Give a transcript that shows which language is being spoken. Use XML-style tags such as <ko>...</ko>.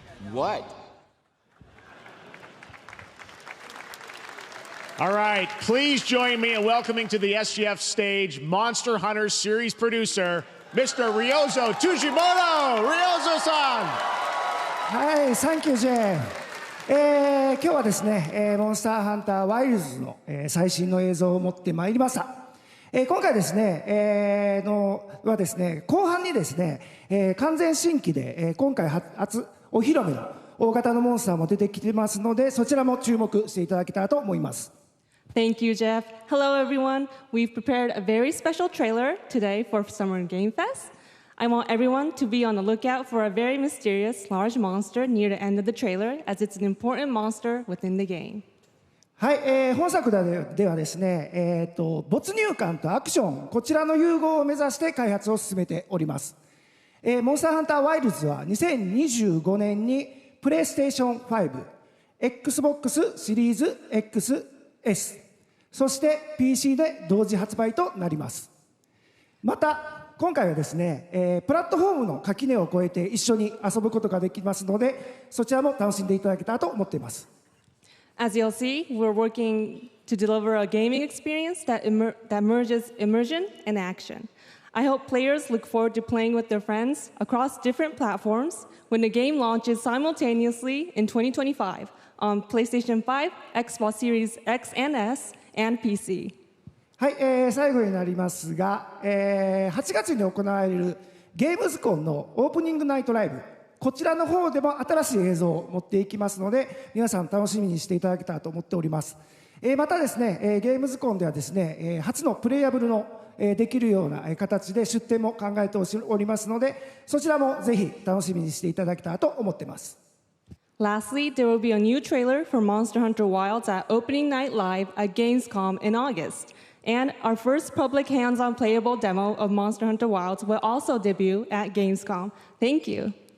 <en>What? All right, please join me in welcoming to the SGF stage Monster Hunter series producer, Mr. Ryozo Tujimoto. Ryozo-san!</en> <ja>はい、サンキュージェフ。今日はですね、モンスターハンターワイルズの、最新の映像を持ってまいりました。今回ですね、はですね、後半にですね、完全新規で、今回初お披露目の大型のモンスターも出てきてますので、そちらも注目していただけたらと思います。</ja> <en>Thank you, Geoff. Hello, everyone. We've prepared a very special trailer today for Summer Game Fest. I want everyone to be on the lookout for a very mysterious large monster near the end of the trailer, as it's an important monster within the game.</en> <ja>はい、本作ではですね、没入感とアクション、こちらの融合を目指して開発を進めております。モンスターハンターワイルズは2025年にプレイステーション5、Xbox シリーズ XS、そして PC で同時発売となります。また今回はですね、プラットフォームの垣根を越えて一緒に遊ぶことができますので、そちらも楽しんでいただけたらと思っています。</ja> <en>As you'll see, we're working to deliver a gaming experience that merges immersion and action. I hope players look forward to playing with their friends across different platforms when the game launches simultaneously in 2025 on PlayStation 5, Xbox Series X and S, and PC.</en> <ja>はい、最後になりますが、8月に行われるゲームズコンのオープニングナイトライブ、こちらの方でも新しい映像を持っていきますので、皆さん楽しみにしていただけたらと思っております。またですね、ゲームズコンではですね、初のプレイヤブルのできるような形で出展も考えておりますので、そちらもぜひ楽しみにしていただけたらと思っています。</ja> <en>Lastly, there will be a new trailer for Monster Hunter Wilds at Opening Night Live at Gamescom in August. And our first public hands-on playable demo of Monster Hunter Wilds will also debut at Gamescom. Thank you.</en>